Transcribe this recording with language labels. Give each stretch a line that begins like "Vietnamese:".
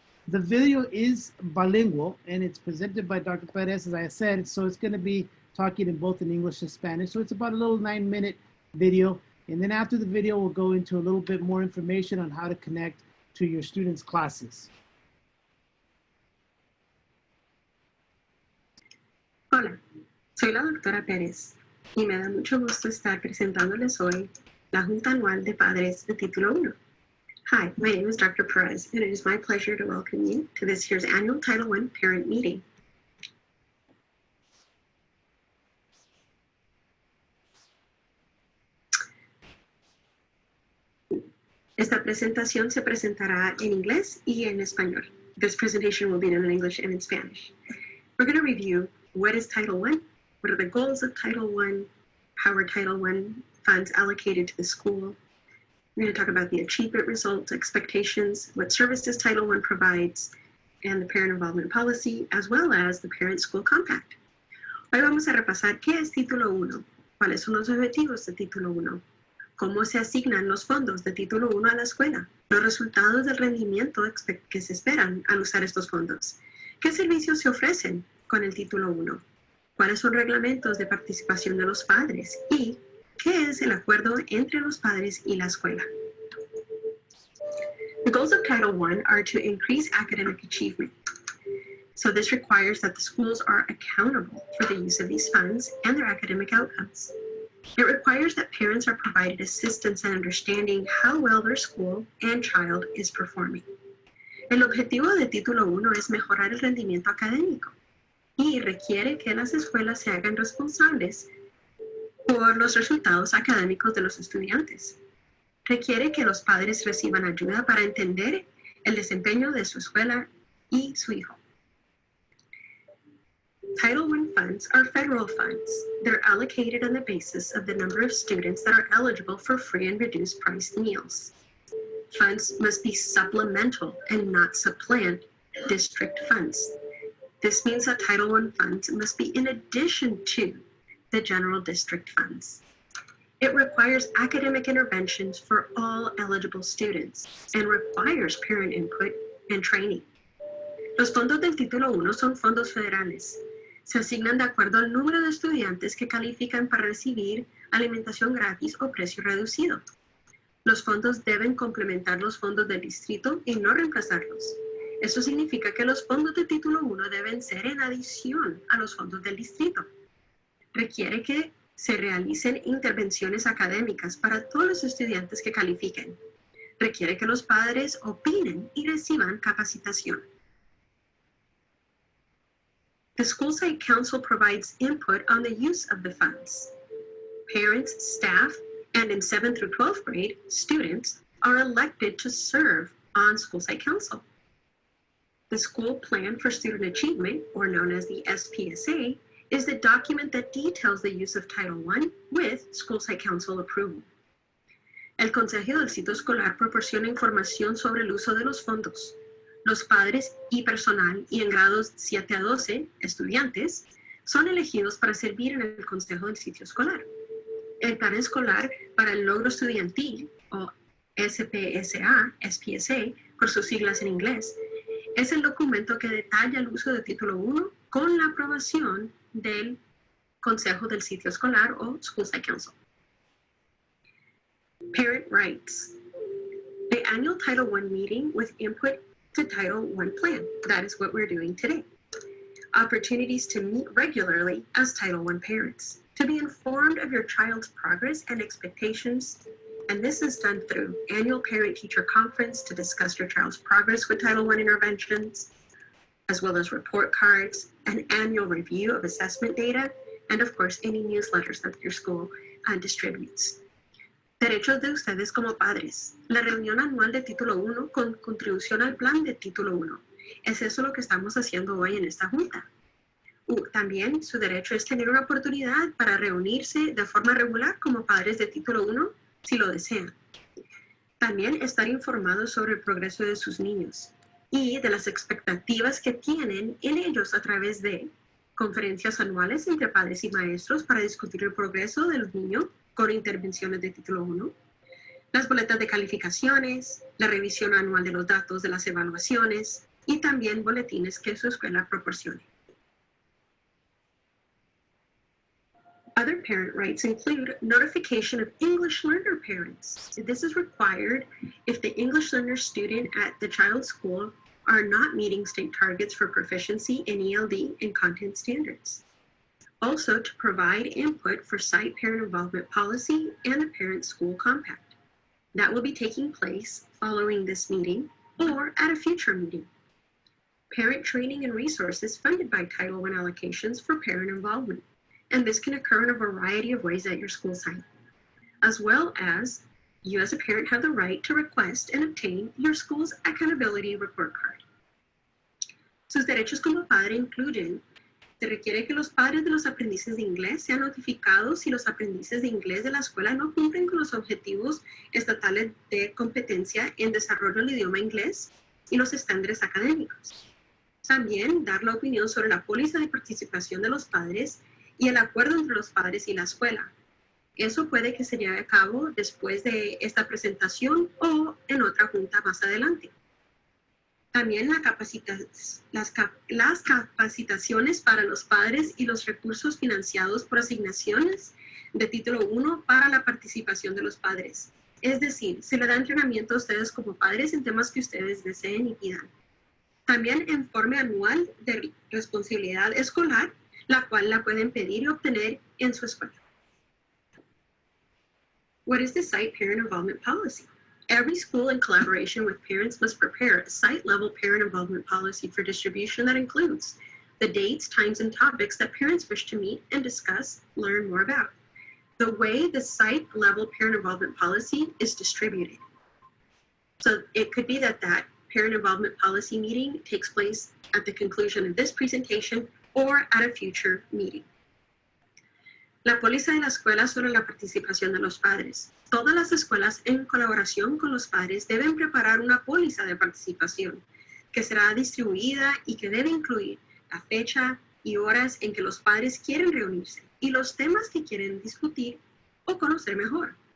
English: The video is bilingual, and it's presented by Dr. Perez, as I said, so it's going to be talking in both in English and Spanish. So it's about a little 9-minute video. And then after the video, we'll go into a little bit more information on how to connect to your students' classes.
Spanish: Hola, soy la doctora Pérez y me da mucho gusto estar presentándoles hoy la Junta Anual de Padres de Título 1.
English: Hi, my name is Dr. Perez, and it is my pleasure to welcome you to this year's annual Title I Parent Meeting.
Spanish: Esta presentación se presentará en inglés y en español.
English: This presentation will be done in English and in Spanish. We're going to review what is Title I, what are the goals of Title I, how are Title I funds allocated to the school. We're going to talk about the achievement results, expectations, what services Title I provides, and the parent involvement policy, as well as the parent-school compact.
Spanish: Hoy vamos a repasar qué es Título I, cuáles son los objetivos de Título I, cómo se asignan los fondos de Título I a la escuela, los resultados del rendimiento que se esperan al usar estos fondos, qué servicios se ofrecen con el Título I, cuáles son reglamentos de participación de los padres y qué es el acuerdo entre los padres y la escuela.
English: The goals of Title I are to increase academic achievement. So this requires that the schools are accountable for the use of these funds and their academic outcomes. It requires that parents are provided assistance in understanding how well their school and child is performing.
Spanish: El objetivo de Título I es mejorar el rendimiento académico y requiere que las escuelas se hagan responsables por los resultados académicos de los estudiantes. Requiere que los padres reciban ayuda para entender el desempeño de su escuela y su hijo.
English: Title I funds are federal funds. They're allocated on the basis of the number of students that are eligible for free and reduced price meals. Funds must be supplemental and not supplant district funds. This means that Title I funds must be in addition to the general district funds. It requires academic interventions for all eligible students and requires parent input and training.
Spanish: Los fondos del Título I son fondos federales. Se asignan de acuerdo al número de estudiantes que califican para recibir alimentación gratis o precio reducido. Los fondos deben complementar los fondos del distrito y no reemplazarlos. Eso significa que los fondos de título 1 deben ser en adición a los fondos del distrito. Requiere que se realicen intervenciones académicas para todos los estudiantes que califiquen. Requiere que los padres opinen y reciban capacitación.
English: The School Site Council provides input on the use of the funds. Parents, staff, and in 7th through 12th grade, students are elected to serve on School Site Council. The School Plan for Student Achievement, or known as the SPSA, is the document that details the use of Title I with School Site Council approval.
Spanish: El Consejo del Sitio Escolar proporciona información sobre el uso de los fondos. Los padres y personal y en grados 7 a 12, estudiantes, son elegidos para servir en el Consejo del Sitio Escolar. El Plan Escolar para el Logro Estudiantil, o SPSA, por sus siglas en inglés, es el documento que detalla el uso de Título 1 con la aprobación del Consejo del Sitio Escolar o School Site Council.
English: Parent rights. The annual Title I meeting with input to Title I plan. That is what we're doing today. Opportunities to meet regularly as Title I parents, to be informed of your child's progress and expectations. And this is done through annual parent-teacher conference to discuss your child's progress with Title I interventions, as well as report cards, an annual review of assessment data, and of course, any newsletters that your school distributes.
Spanish: Derechos de ustedes como padres. La reunión anual de Título 1 con contribución al plan de Título 1. Es eso lo que estamos haciendo hoy en esta junta. También su derecho es tener una oportunidad para reunirse de forma regular como padres de Título 1 si lo desean. También estar informados sobre el progreso de sus niños y de las expectativas que tienen en ellos a través de conferencias anuales entre padres y maestros para discutir el progreso del niño con intervenciones de Título 1, las boletas de calificaciones, la revisión anual de los datos de las evaluaciones y también boletines que su escuela proporcione.
English: Other parent rights include notification of English learner parents. This is required if the English learner student at the child's school are not meeting state targets for proficiency in ELD and content standards. Also, to provide input for site parent involvement policy and the parent-school compact. That will be taking place following this meeting or at a future meeting. Parent training and resources funded by Title I allocations for parent involvement. And this can occur in a variety of ways at your school site. As well as, you as a parent have the right to request and obtain your school's accountability report card.
Spanish: Sus derechos como padre incluyen: se requiere que los padres de los aprendices de inglés sean notificados si los aprendices de inglés de la escuela no cumplen con los objetivos estatales de competencia en desarrollo del idioma inglés y los estándares académicos. También dar la opinión sobre la póliza de participación de los padres y el acuerdo entre los padres y la escuela. Eso puede que se lleve a cabo después de esta presentación o en otra junta más adelante. También las capacitaciones para los padres y los recursos financiados por asignaciones de Título 1 para la participación de los padres. Es decir, se le da entrenamiento a ustedes como padres en temas que ustedes deseen y pidan. También informe anual de responsabilidad escolar, la cual la pueden pedir y obtener en su escuela.
English: What is the site parent involvement policy? Every school in collaboration with parents must prepare a site-level parent involvement policy for distribution that includes the dates, times, and topics that parents wish to meet and discuss, learn more about. The way the site-level parent involvement policy is distributed. So it could be that parent involvement policy meeting takes place at the conclusion of this presentation or at a future meeting.
Spanish: La póliza de la escuela sobre la participación de los padres. Todas las escuelas en colaboración con los padres deben preparar una póliza de participación que será distribuida y que debe incluir la fecha y horas en que los padres quieren reunirse y los temas que quieren discutir o conocer mejor.